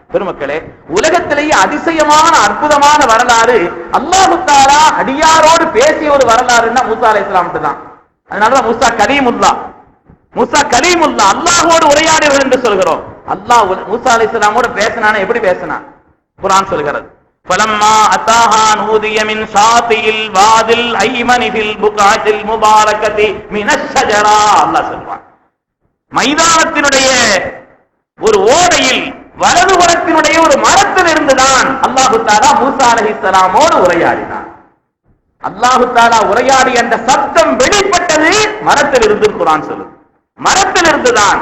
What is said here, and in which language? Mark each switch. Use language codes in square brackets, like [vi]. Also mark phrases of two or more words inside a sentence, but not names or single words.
[ta] பெருமக்களே, உலகத்திலேயே அதிசயமான அற்புதமான வரலாறு, அல்லாஹ் தஆலா அடியாரோடு பேசிய ஒரு வரலாறுன்னா மூசா அலைஹிஸ்ஸலாம் தான். அதனாலதான் மூசா கலீமுல்லா, அல்லாஹ்வோடு உரையாடியவர் என்று சொல்கிறோம். அல்லாஹ் மூசா அலைஹிஸ்ஸலாமோடு பேசினானே, எப்படி பேசினான்? குர்ஆன் சொல்கிறது, [ar] فلما أتاها نودي من شاطئ الوادي الأيمن في البقعة المباركة من الشجرة. [ta] அல்லாஹ் சொல்வான், மைதானத்தினுடைய ஒரு ஓடையில் வலதுபுறத்தினுடைய ஒரு மரத்தில் இருந்துதான் அல்லாஹு தஆலா மூசா அலைஹிஸ்ஸலாமோடு உரையாடினார். அல்லாஹு தஆலா உரையாடி அந்த சத்தம் வெளிப்பட்டது மரத்தில் இருந்து. குர்ஆன் சொல்லுது, மரத்தில் இருந்துதான்.